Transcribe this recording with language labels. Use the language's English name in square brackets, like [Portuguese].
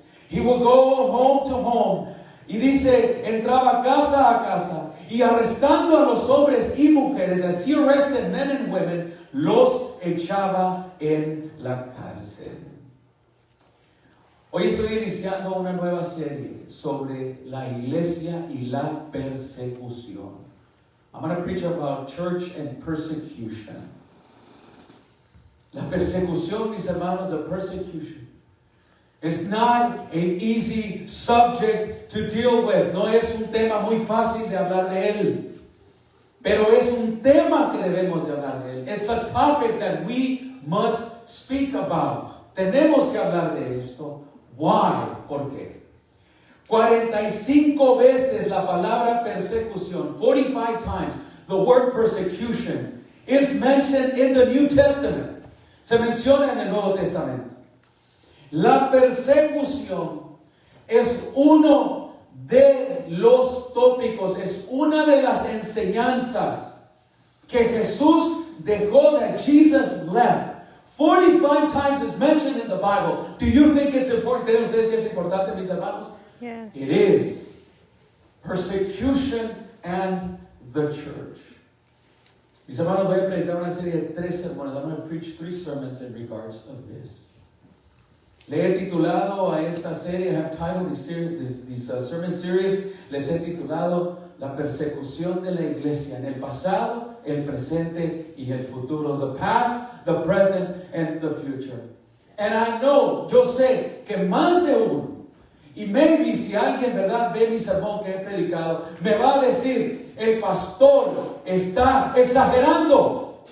[English] He would go home to home. [Spanish] Y dice, entraba casa a casa y arrestando a los hombres y mujeres, [English] as he arrested men and women, [Spanish] los echaba en la cárcel. Hoy estoy iniciando una nueva serie sobre la iglesia y la persecución. [English] I'm going to preach about church and persecution. [Spanish] La persecución, mis hermanos, [English] the persecution, is not an easy subject to deal with. [Spanish] No es un tema muy fácil de hablar de él, pero es un tema que debemos de hablar de él. [English] It's a topic that we must speak about. [Spanish] Tenemos que hablar de esto. [English] Why? [Spanish] ¿Por qué? 45 veces la palabra persecución, [English] 45 times the word persecution is mentioned in the New Testament. [Spanish] Se menciona en el Nuevo Testamento. La persecución es uno de los tópicos, es una de las enseñanzas que Jesús dejó, [English] that Jesus left. 45 times is mentioned in the Bible. Do you think it's important? [Spanish] ¿Creen ustedes que es importante, mis hermanos? [English] Yes. It is. Persecution and the church. [Spanish] Mis hermanos, voy a predicar una serie de 3 sermones. [English] I'm going to preach 3 sermons in regards of this. [Spanish] Le he titulado a esta serie, [English] I have titled this sermon series, [Spanish] les he titulado La persecución de la iglesia en el pasado, el presente y el futuro. [English] The past, the present, and the future. And I know, [Spanish] yo sé que más de uno, y maybe si alguien, verdad, ve mi sermón que he predicado, me va a decir, el pastor está exagerando.